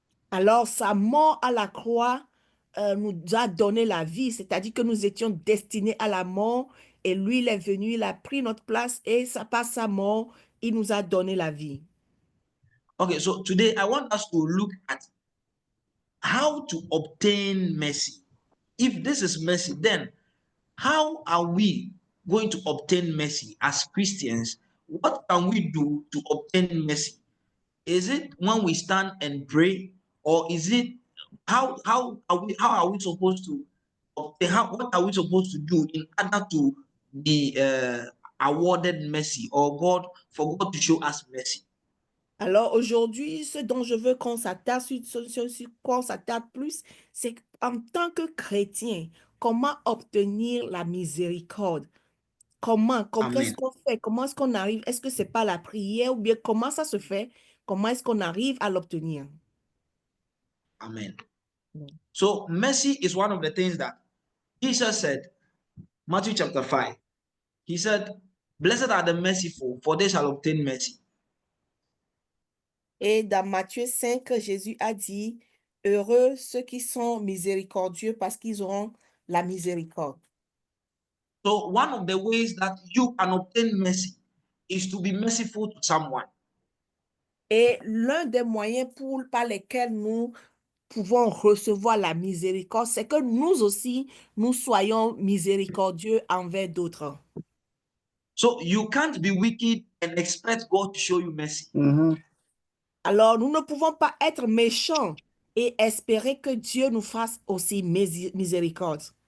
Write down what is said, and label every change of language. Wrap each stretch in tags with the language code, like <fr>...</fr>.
<fr>Alors, sa mort à la croix nous a donné la vie, c'est-à-dire que nous étions destinés à la mort et lui, il est venu, il a pris notre place et par sa mort, il nous a donné la vie.</fr> <en>Okay, so today I want us to look at how to obtain mercy. If this is mercy, then how are we going to obtain mercy as Christians? What can we do to obtain mercy? Is it when we stand and pray, or is it how are we supposed to obtain, what are we supposed to do in order to be awarded mercy, or for God to show us mercy?</en> <fr>Alors aujourd'hui, ce dont je veux qu'on s'attarde, sur quoi on s'attarde plus, c'est en tant que chrétien, comment obtenir la miséricorde? Qu'est-ce</fr> <en>Amen.</en> <fr>qu'on fait? Comment est-ce qu'on arrive? Est-ce que c'est pas la prière ou bien comment ça se fait? Comment est-ce qu'on arrive à l'obtenir?</fr> <en>Amen. Mm. So mercy is one of the things that Jesus said, Matthew chapter 5. He said, "Blessed are the merciful, for they shall obtain mercy."</en> <fr>Et dans Matthieu 5, Jésus a dit, heureux ceux qui sont miséricordieux parce qu'ils auront la miséricorde.</fr> <en>So one of the ways that you can obtain mercy is to be merciful to someone.</en> <fr>Et l'un des moyens par lesquels nous pouvons recevoir la miséricorde, c'est que nous aussi, nous soyons miséricordieux envers d'autres.</fr> <en>So you can't be wicked and expect God to show you mercy.</en> <fr>Alors, nous ne pouvons pas être méchants et espérer que Dieu nous fasse aussi miséricorde.</fr>